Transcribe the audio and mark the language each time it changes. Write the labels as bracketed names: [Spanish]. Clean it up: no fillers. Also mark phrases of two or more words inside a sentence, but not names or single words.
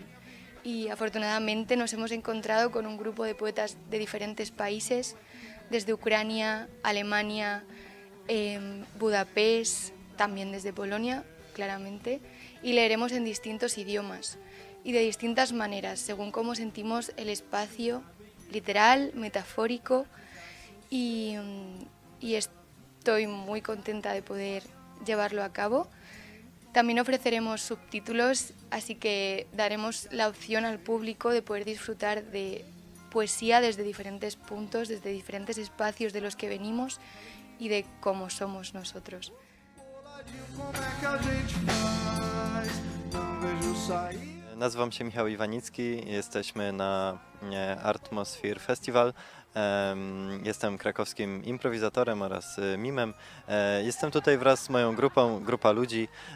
[Spanish] Y afortunadamente nos hemos encontrado con un grupo de poetas de diferentes países, desde Ucrania, Alemania, Budapest, también desde Polonia, claramente, y leeremos en distintos idiomas y de distintas maneras, según cómo sentimos el espacio literal, metafórico, y estoy muy contenta de poder llevarlo a cabo. También ofreceremos subtítulos, así que daremos la opción al público de poder disfrutar de poesía desde diferentes puntos, desde diferentes espacios de los que venimos y de cómo somos nosotros. [Polish] Nazywam się Michał Iwanicki, jesteśmy na ARTmosphere Festiwal. Jestem krakowskim improwizatorem oraz mimem. Jestem tutaj wraz z moją grupa ludzi.